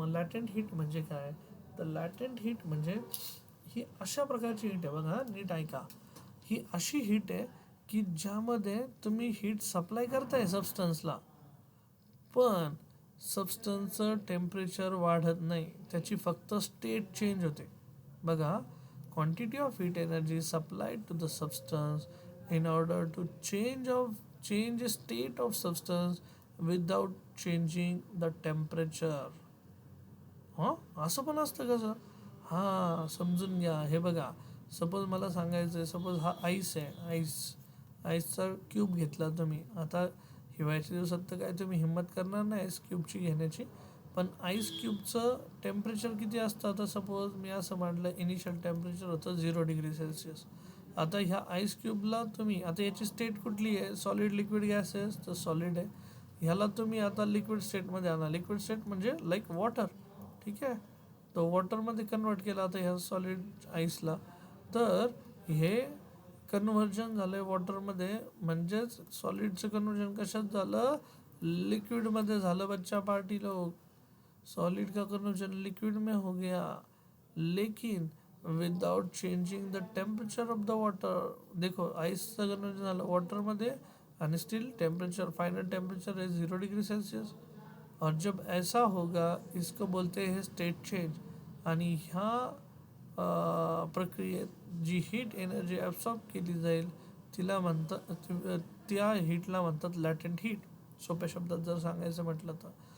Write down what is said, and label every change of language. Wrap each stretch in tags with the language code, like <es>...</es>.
<mr>मग लॅटेंट हीट म्हणजे काय, तर लॅटेंट हीट म्हणजे ही अशा प्रकारची हीट आहे बघा, नीट ऐका. ही अशी हीट आहे की ज्यामध्ये तुम्ही हीट सप्लाय करताय सबस्टन्सला, पण सबस्टन्सचं टेम्परेचर वाढत नाही, त्याची फक्त स्टेट चेंज होते.</mr> <en>बघा, quantity of heat energy supplied to the substance in order to change state of substance without changing the temperature.</en> <mr>हां, असं पण असतं कसं? हां, समजून घ्या. हे बघा, सपोज मला सांगायचं आहे, सपोज हा आईस आहे, आईसचा क्यूब घेतला तुम्ही. आता हिवाळ्याच्या दिवसात तर काय तुम्ही हिंमत करणार नाही आईस क्यूबची घेण्याची, पण आईस क्यूबचं टेम्परेचर किती असतं. आता सपोज मी असं म्हटलं, इनिशियल टेम्परेचर होतं 0°C. आता ह्या आईस क्यूबला तुम्ही, आता याची स्टेट कुठली आहे, सॉलिड लिक्विड गॅसेस, तर सॉलिड आहे. ह्याला तुम्ही आता लिक्विड स्टेटमध्ये आणा. लिक्विड स्टेट म्हणजे लाईक वॉटर. ठीक आहे. तो वॉटरमध्ये कन्वर्ट केला आता ह्या सॉलिड आईसला, तर हे कन्व्हर्जन झालं आहे वॉटरमध्ये. म्हणजेच सॉलिडचं कन्वर्जन कशात झालं, लिक्विडमध्ये झालं.</mr> <hi>बच्चा पार्टी लोग, सॉलिड का कन्वर्जन लिक्विड में हो गया, लेकिन</hi> <en>Without changing the temperature of the water.</en> <mr>देखो, आईसचं कन्वर्जन झालं वॉटरमध्ये आणि स्टिल टेम्परेचर,</mr> <hi>फाइनल टेम्परेचर है 0°C. और जब ऐसा होगा, इसको बोलते हैं स्टेट चेंज.</hi> <mr>आणि ह्या प्रक्रियेत जी हीट एनर्जी ॲब्सॉर्ब केली जाईल तिला म्हणतात, त्या हीटला म्हणतात लॅटेंट हीट, सोप्या शब्दात जर सांगायचं म्हटलं तर.</mr>